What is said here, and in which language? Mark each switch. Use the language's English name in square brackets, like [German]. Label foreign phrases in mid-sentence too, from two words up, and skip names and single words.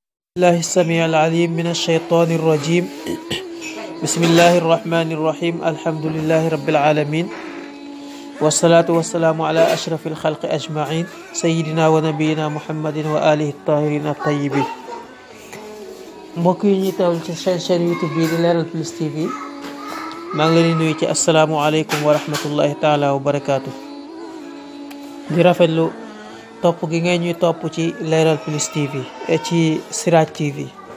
[Arabic] الله السميع العليم من الشيطان الرجيم. بسم الله الرحمن الرحيم. الحمد لله رب العالمين، والصلاة والسلام على أشرف الخلق أجمعين، سيدنا ونبينا محمد وآله الطاهرين الطيبين. [Wolof] mbokk yi ñuy teewlu ci chaîne YouTube bi di Leral Plus TV, maa ngi leen di nuyu ci [Arabic] السلام عليكم ورحمة الله تعالى وبركاته. [Wolof] di rafetlu topp gi ngay ñuy topp ci Leral Plus TV et ci Siraj TV.